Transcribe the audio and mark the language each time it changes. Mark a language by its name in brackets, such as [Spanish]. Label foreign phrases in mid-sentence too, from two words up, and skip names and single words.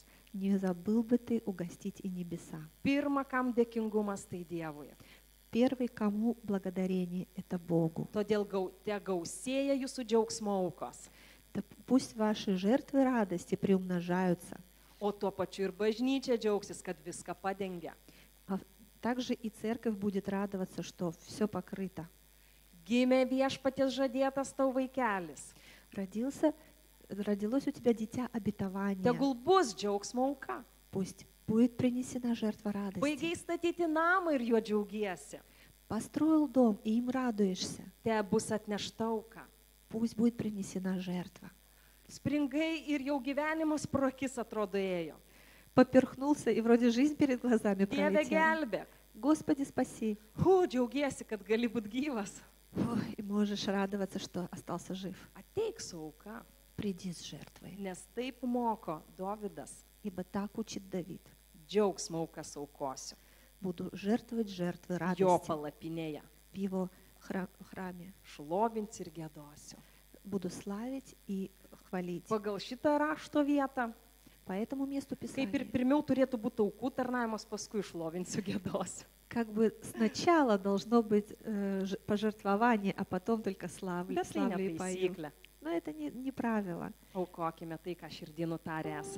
[Russian] не забыл бы ты угостить и небеса. [Lithuanian] Pirma, kam dėkingumas, tai Dievui. [Russian] Первый, кому благодарение, это Богу. [Lithuanian] Todėl te gausėja jūsų džiaugsmo aukos. [Russian] Пусть ваши жертвы радости приумножаются. [Lithuanian] O tuo pačiu ir bažnyčia džiaugsis, kad viską padengia. [Russian] А также и церковь будет радоваться, что все покрыто. [Lithuanian] Gimė viešpaties žadėtas tau vaikelis. [Russian] Родилось у тебя дитя обетования. [Lithuanian] Tegul bus džiaugsmo auka. [Russian] Пусть будет принесена жертва радости. [Lithuanian] Baigiai statyti namą ir juo džiaugiesi. [Russian] Построил дом, и им радуешься. [Lithuanian] Te bus atnešta auka. [Russian] Пусть будет принесена жертва. [Lithuanian] Springai ir jau gyvenimas pro akis atrodo ėjo. [Russian] Поперхнулся, и вроде жизнь перед глазами [Lithuanian] Dieve [Russian] пролетела. [Lithuanian] gelbėk. [Russian] Господи, спаси. [Lithuanian] Džiaugiesi, kad gali būti gyvas. [Russian] Ой, и можешь радоваться, что остался жив. [Lithuanian] Ateik su auka. [Russian] Приди с жертвой. [Lithuanian] Nes taip moko Dovydas. [Russian] Ибо так учит Давид. [Lithuanian] Džiaugsmo aukas aukosiu. [Russian] Буду жертвовать жертвы [Lithuanian] Jo [Russian] радости [Lithuanian] palapinėje. [Russian] в его храме. [Lithuanian] Šlovinsiu ir gėdosiu. [Russian] Буду славить и хвалить. [Lithuanian] Pagal šitą rašto vietą, [Russian] По этому месту [Lithuanian] kaip ir [Russian] Писания. [Lithuanian] pirmiau turėtų būti aukų tarnavimas, paskui šlovinsiu gėdosiu. [Russian] Как бы сначала должно быть пожертвование, а потом только славлю [Lithuanian] Bet tai [Russian] и пою. [Lithuanian] netaisyklė. [Russian] Но это не правило. [Lithuanian] Aukokime tai, ką širdį nutarė esame.